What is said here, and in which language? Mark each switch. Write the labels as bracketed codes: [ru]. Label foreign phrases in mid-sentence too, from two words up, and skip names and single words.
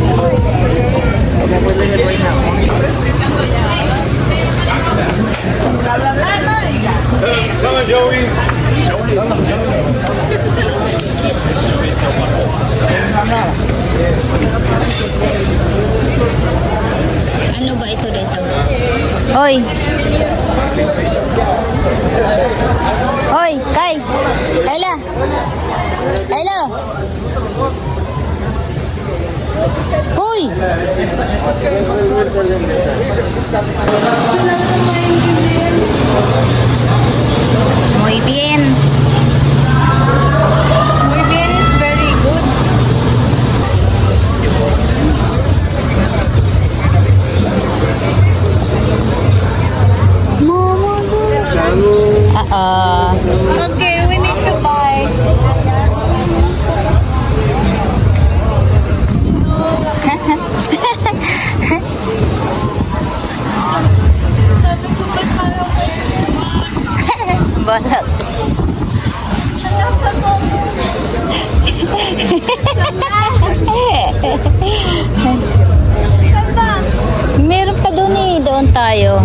[tl] Sama Joey. Ano ba ito dito? Hoy! Hoy, Kai! Ayla! Ayla! Hoy! [es] Muy bien. Muy bien [en] is very good. Okay, we need to buy. [tl] Balag. Meron pa doon eh, doon tayo.